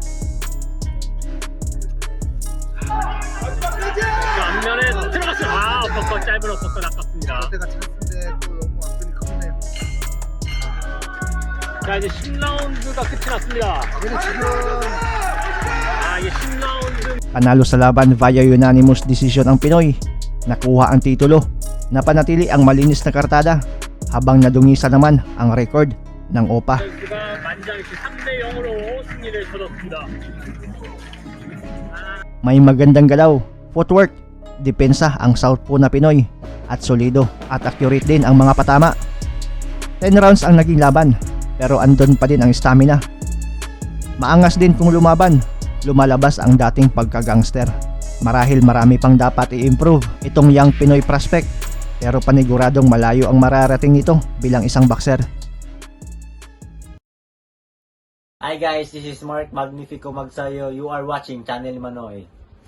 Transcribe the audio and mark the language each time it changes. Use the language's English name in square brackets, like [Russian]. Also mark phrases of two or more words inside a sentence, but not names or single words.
[Korean] 앞면에 들어갔어요. 어퍼컷 짧은 어퍼컷 아깝습니다. 때가 찬스인데 또 너무 앞선이 크네요. 자, 이제 10라운드가 끝이 났습니다. 얘는 지금 이게 10라운드 [Filipino] Panalo sa laban [English] via unanimous decision [Filipino] ang Pinoy. Nakuha ang titulo. Napanatili ang malinis na kartada habang nadungisa naman ang record ng OPA. [Korean] 선수가 만장일치 3대0으로 승리를 거뒀습니다. [Filipino] May magandang galaw, footwork, depensa ang southpaw na Pinoy at solido at accurate din ang mga patama. 10 rounds ang naging laban pero andun pa din ang stamina. Maangas din kung lumaban, lumalabas ang dating pagka-gangster. Marahil marami pang dapat i-improve itong [English] young Pinoy prospect [Filipino] pero paniguradong malayo ang mararating nito bilang isang boxer. [English] Hi guys, this is Mark Magnifico Magsayo. You are watching Channel Manoy.